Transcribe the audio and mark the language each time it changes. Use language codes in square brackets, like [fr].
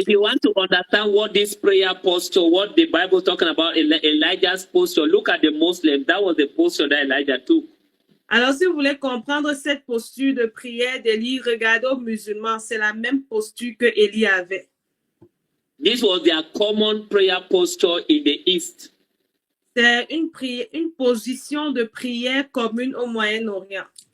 [en] If you want to understand what this prayer posture, what the Bible is talking about, Elijah's posture, look at the Muslims. That was the posture that Elijah took. [fr] Alors, si vous voulez comprendre cette posture de prière d'Élie, regardez aux musulmans, c'est la même posture que Élie avait. [en] This was their common prayer posture in the East. [fr] C'est une position de prière commune au Moyen-Orient.